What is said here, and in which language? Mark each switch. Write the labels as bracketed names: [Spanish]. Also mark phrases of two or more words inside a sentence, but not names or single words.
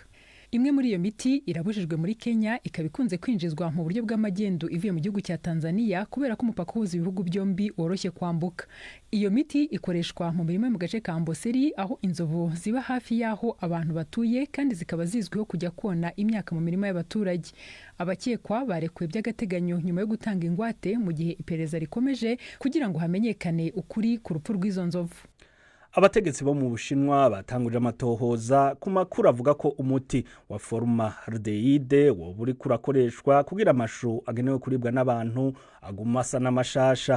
[Kinyarwanda] Imwe muri iyo miti irabujijwe muri Kenya, ikaba ikunze kwinjizwa mu buryo bw'amagendu ivuye mu gihugu cya Tanzania kubera ko umupaka uhuza ibihugu byombi woroshye kwambuka. Iyo miti ikoreshwa mu mirima mu gace ka Amboseli aho inzovu ziba hafi y'aho abantu batuye kandi zikaba zizwiho kujya kona imyaka mu mirima y'abaturage. Abakekwa barekuwe by'agateganyo nyuma yo gutanga ingwate mu gihe iperereza rikomeje kugira ngo hamenyekane ukuri ku rupfu rw'izo nzovu. [Rundi] Abategetsi bo mu Bushinwa batanguje amatohoza ku makuru avuga ko umuti wa formaldehyde wo buri kurakoreshwa kugira amashu agenewe kuribwa n'abantu aguma asa n'amashasha.